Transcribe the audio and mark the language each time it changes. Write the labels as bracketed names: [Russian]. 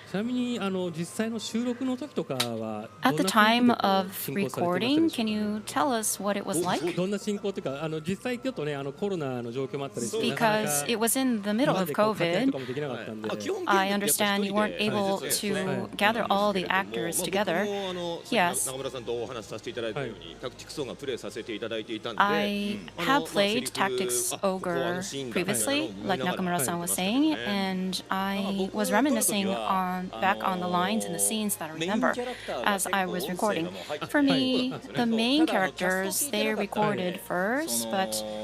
[Japanese] ちなみに実際の収録の時とかは [English] At the time of recording, can you tell us what it was like? [Japanese] どんな進行というか実際ちょっとねコロナの状況もあったりして [English] Because it was in the middle of COVID, I understand you weren't able to gather all the actors together. Yes, [Japanese] 中村さんとお話しさせていただいたように、タクティクスオーガンプレイさせていただいていたんで、 [English] I have played Tactics Ogre previously, like Nakamura-san was saying, and I was reminiscing back on the lines and the scenes that I remember as I was recording. For me, the main characters, they recorded first, but